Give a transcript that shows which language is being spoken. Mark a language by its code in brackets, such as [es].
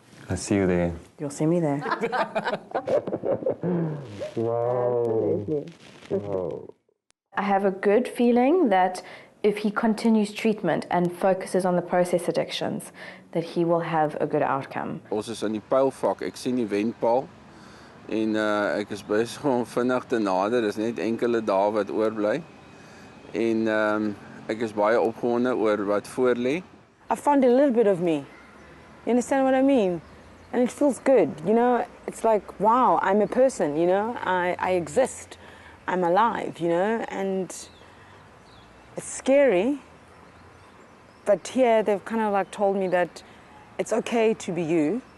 [en] I'll see you there. You'll see me there. I have a good feeling that if he continues treatment and focuses on the process addictions, that he will have a good outcome. [af] Ons is in die pylvak. Ek sien die wenpaal en ek is besig om vinnig te nader. Dis net enkele dae wat oorbly. En Ek is baie opgewonde oor wat voor lê. [en] I found a little bit of me. You understand what I mean? And it feels good, you know? It's like, wow, I'm a person, you know? I exist. I'm alive, you know? And it's scary. But here they've kind of like told me that it's okay to be you.